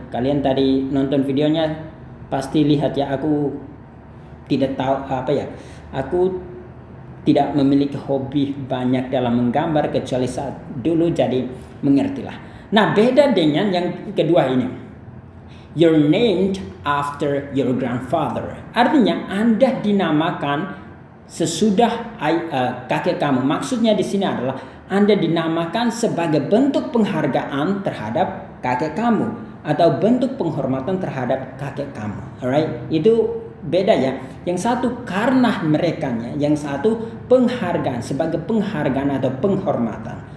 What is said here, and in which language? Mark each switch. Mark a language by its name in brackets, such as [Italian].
[Indonesian] Kalian tadi nonton videonya pasti lihat ya. Aku tidak tahu apa ya. Aku tidak memiliki hobi banyak dalam menggambar kecuali saat dulu, jadi mengertilah. Nah, beda dengan yang kedua ini. [English] You're named after your grandfather. [Indonesian] Artinya Anda dinamakan sesudah kakek kamu. Maksudnya di sini adalah Anda dinamakan sebagai bentuk penghargaan terhadap kakek kamu atau bentuk penghormatan terhadap kakek kamu. Alright, itu beda ya. Yang satu karena merekanya, yang satu penghargaan, sebagai penghargaan atau penghormatan.